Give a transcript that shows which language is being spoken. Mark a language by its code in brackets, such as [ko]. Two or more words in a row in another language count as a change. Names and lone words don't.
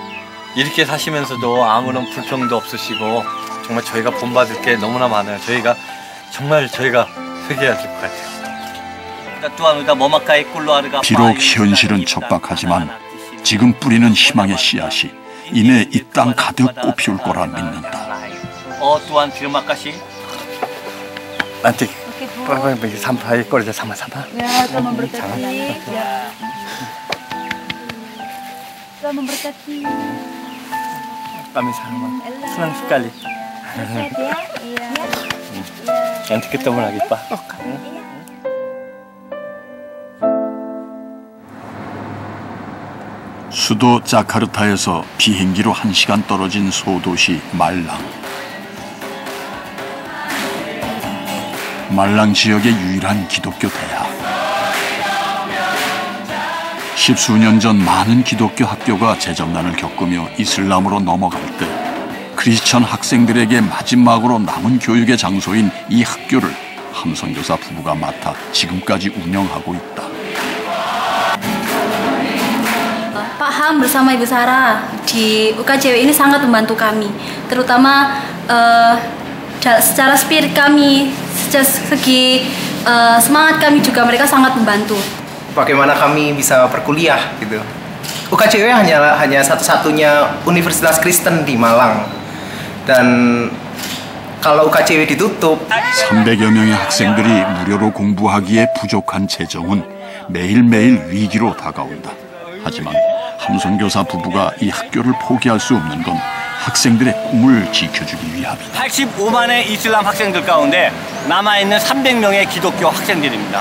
[ko] 이렇게 사시면서도 아무런 불평도 없으시고 정말 저희가 본받을 게 너무나 많아요. 저희가 회개해야 될 것 같아요. 비록 현실은 척박하지만 지금 뿌리는 희망의 씨앗이 이내 이 땅 가득 꽃피울 거라 믿는다. [id] tuan terima kasih. Nanti sampai kerja sama-sama. Ya, Tuhan memberkati. Ya. Tuhan memberkati. Kami sama. Senang sekali. Sehat ya. Iya. Nanti ketemu lagi, Pak. [ko] 수도 자카르타에서 비행기로 1시간 떨어진 소도시 말랑. 말랑 지역의 유일한 기독교 대학. 십수년 전 많은 기독교 학교가 재정난을 겪으며 이슬람으로 넘어갈 때 크리스천 학생들에게 마지막으로 남은 교육의 장소인 이 학교를 함선교사 부부가 맡아 지금까지 운영하고 있다. [id] Pak Ham bersama Ibu Sarah di UKJW ini sangat membantu kami, terutama secara spirit kami, secara segi semangat kami juga mereka sangat membantu. Bagaimana kami bisa berkuliah gitu. UKJW hanya satu-satunya universitas Kristen di Malang. Dan kalau UKJW ditutup [ko] 300여 명의 학생들이 무료로 공부하기에 부족한 재정은 매일매일 위기로 다가온다. 하지만 함선교사 부부가 이 학교를 포기할 수 없는 건 학생들의 꿈을 지켜주기 위함이다. 85만의 이슬람 학생들 가운데 남아있는 300명의 기독교 학생들입니다.